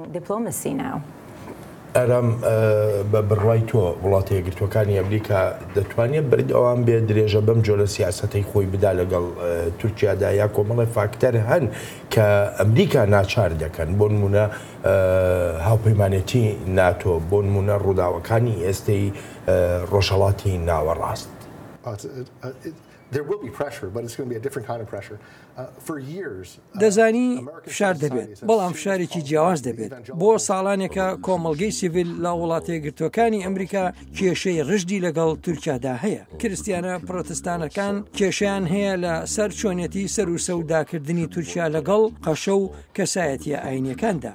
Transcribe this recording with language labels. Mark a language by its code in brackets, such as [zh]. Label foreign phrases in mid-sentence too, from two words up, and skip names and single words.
[ckb] ئەرام بە بڕوای تۆ وڵاتە یەکگرتووەکانی ئەمریکا دەتوانێت برد ئەوان بێ درێژە بەم جۆرە سیاسەتەی خۆی بدا لەگەڵ تورکیادا یا کۆمەڵی فاکتەر هەن کە ئەمریکا ناچار دەکەن بۆ نمونە هاوپەیمانێتی ناتۆ بۆ نمونە ڕووداوەکانی ئێستەی ڕۆژهەڵاتی ناوەڕاست. [en] There will be pressure, but it's going to be a different kind of pressure. For years, [ckb] دەزانی فشار دەبێت، بەڵام فشارێکی جیاواز دەبێت. بۆ ساڵانێکە کۆمەڵگەی سیڤیل لە وڵاتە یەکگرتووەکانی ئەمریکا کێشەی ڕژدی لەگەڵ تورکیادا هەیە. کریستیانە پڕۆتستانەکان کێشیان هەیە لە سەر چۆنیەتی سەر و سەوداکردنی تورکیا لەگەڵ قەشە و کەسایەتیە ئاینیەکاندا.